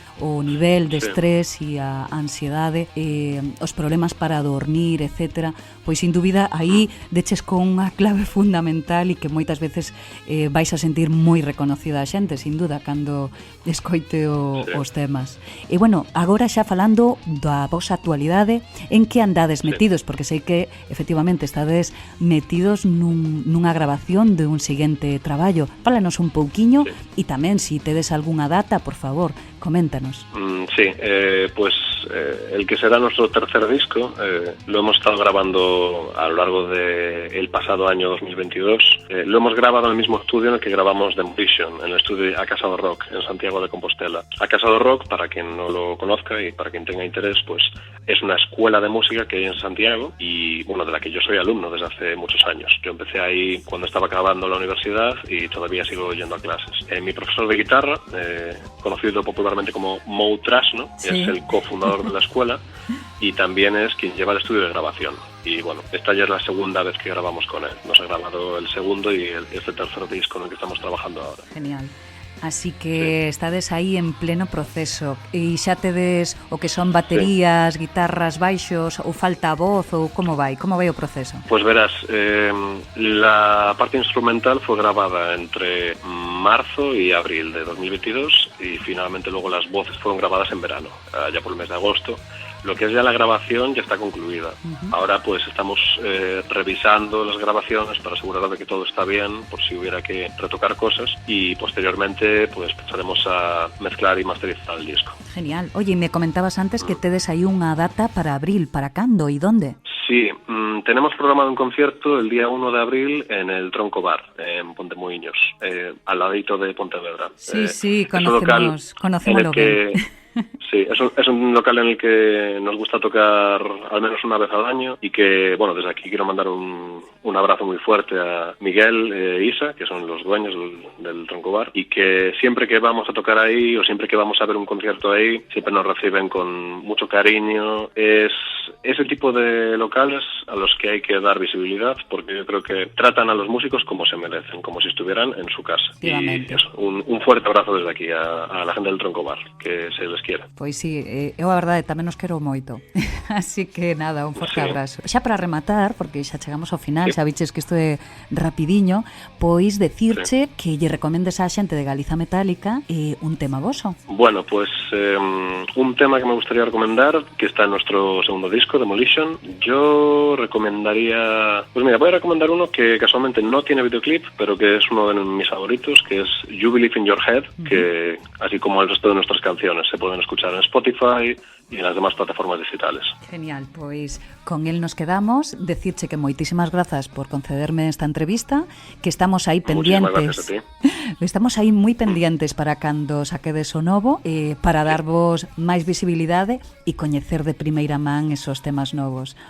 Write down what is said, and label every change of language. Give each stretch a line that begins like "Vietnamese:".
Galician: O nivel de estrés e a ansiedade, os problemas para dormir, etcétera, pois sin dúbida aí deches con unha clave fundamental e que moitas veces vais a sentir moi reconocida a xente, sin duda, cando escoite os temas. E bueno, agora xa falando da vosa actualidade, en que andades metidos? Porque sei que efectivamente estades metidos nunha grabación de un seguinte traballo. Fálanos un pouquiño e tamén, se tedes algunha data, por favor, coméntanos.
Spanish: Sí, pues el que será nuestro tercer disco lo hemos estado grabando a lo largo del pasado año 2022. Lo hemos grabado en el mismo estudio en el que grabamos Demolition, en el estudio A Casado Rock, en Santiago de Compostela. A Casado Rock, para quien no lo conozca y para quien tenga interés, pues es una escuela de música que hay en Santiago y, bueno, de la que yo soy alumno desde hace muchos años. Yo empecé ahí cuando estaba acabando la universidad y todavía sigo yendo a clases. Mi profesor de guitarra, conocido popularmente como Mo Trasno, sí, es el cofundador de la escuela y también es quien lleva el estudio de grabación. Y bueno, esta ya es la segunda vez que grabamos con él. Nos ha grabado el segundo y este tercer disco en el que estamos trabajando ahora.
Galician: Genial. Así que estades aí en pleno proceso. E xa tedes o que son baterías, guitarras, baixos, ou falta a voz, ou como vai o proceso?
Spanish: Pues verás, la parte instrumental fue grabada entre marzo y abril de 2022 y finalmente luego las voces fueron grabadas en verano, ya por el mes de agosto. Lo que es ya la grabación ya está concluida. Ahora pues estamos revisando las grabaciones para asegurar de que todo está bien, por si hubiera que retocar cosas, y posteriormente pues pasaremos a mezclar y masterizar el disco.
Galician: Genial.
Spanish: Oye, me comentabas antes que
Galician: tedes aí unha data para abril, para cando e donde?
Spanish: Sí, tenemos programado un concierto el día 1 de abril en el Tronco Bar, en Pontemuiños, al ladito de Pontevedra.
Galician: Sí, conocémoslo bien.
Spanish: Sí, es un local en el que nos gusta tocar al menos una vez al año y que, bueno, desde aquí quiero mandar un abrazo muy fuerte a Miguel e Isa, que son los dueños del Tronco Bar, y que siempre que vamos a tocar ahí o siempre que vamos a ver un concierto ahí, siempre nos reciben con mucho cariño. Es ese tipo de locales a los que hay que dar visibilidad, porque yo creo que tratan a los músicos como se merecen, como si estuvieran en su casa. Y eso, un fuerte abrazo desde aquí a la gente del Tronco Bar, que se les quiere.
Galician: Pois sí, eu a verdade tamén nos quero moito. Así que nada, un forte abrazo. Xa para rematar, porque xa chegamos ao final, xa biches que isto é rapidiño, pois decirche que lle recomendes á xente de Galiza Metálica un tema voso.
Spanish: Bueno, pues un tema que me gustaría recomendar, que está en nuestro segundo disco, Demolition, yo recomendaría... Pues mira, voy a recomendar uno que casualmente no tiene videoclip, pero que es uno de mis favoritos, que es You Believe in Your Head, que así como el resto de nuestras canciones se pueden escuchar en Spotify y en las demás plataformas digitales.
Galician: Genial, pois con él nos quedamos. Decirche que moitísimas grazas por concederme esta entrevista, que estamos aí pendientes.
Spanish: Muchísimas gracias a ti.
Galician: Estamos aí moi pendientes para cando saquedes o novo, para darvos máis visibilidade e coñecer de primeira man esos temas novos.